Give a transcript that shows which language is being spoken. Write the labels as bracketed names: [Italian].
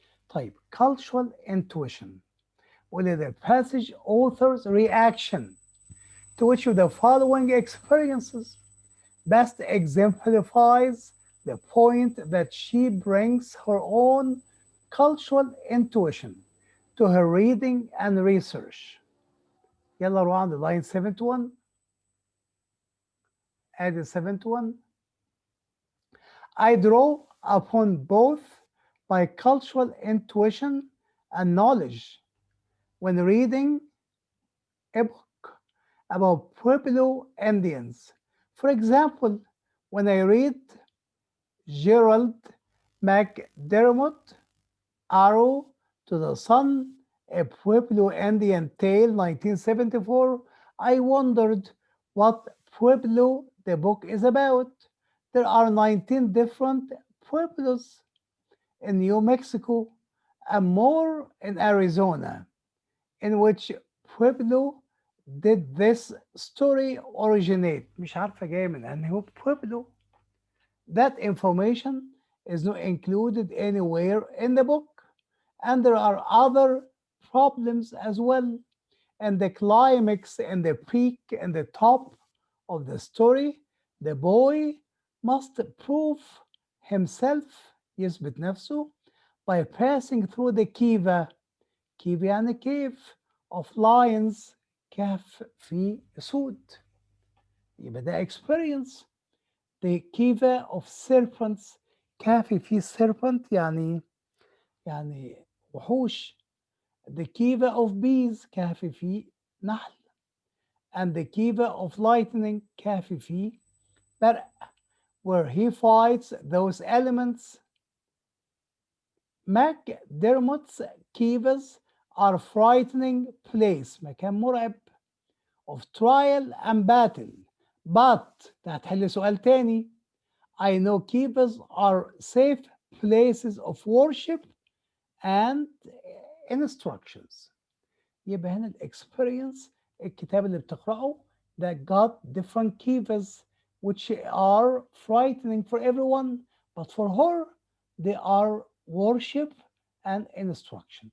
[Arabic] طيب [English] cultural intuition will the passage author's reaction to which of the following experiences best exemplifies the point that she brings her own cultural intuition to her reading and research. [Arabic] يلا روح عند [English] line 71. [Arabic] ادي 71. [English] I draw upon both my cultural intuition and knowledge when reading a book about Pueblo Indians. For example, when I read Gerald McDermott, Arrow to the Sun, a Pueblo Indian Tale, 1974, I wondered what Pueblo the book is about. There are 19 different Pueblos in New Mexico and more in Arizona, in which Pueblo did this story originate. [Arabic] مش عارفة جاية من أنهي Pueblo. [English] That information is not included anywhere in the book, and there are other problems as well. And the climax and the peak and the top of the story, the boy must prove himself, [Arabic] يثبت نفسه, [English] by passing through the kiva. [Arabic] kiva يعني [English] cave of lions, [Arabic] كهف في أسود. يبقى ده [English] experience. The kiva of serpents, [Arabic] كهف في [English] serpent [Arabic] يعني وحوش. [English] The kiva of bees, [Arabic] كهف في نحل. [English] And the kiva of lightning, [Arabic] كهف في برق, [English] where he fights those elements. McDermott's kivas are frightening place, [Arabic] مكان مرعب, [English] of trial and battle. [Arabic] But ده هتحل سؤال تاني. [English] I know kivas are safe places of worship and instructions. [Arabic] يبقى هنا الاكسبيرينس، الكتاب اللي بتقرأه ده [English] got different kivas which are frightening for everyone, but for her they are worship and instruction.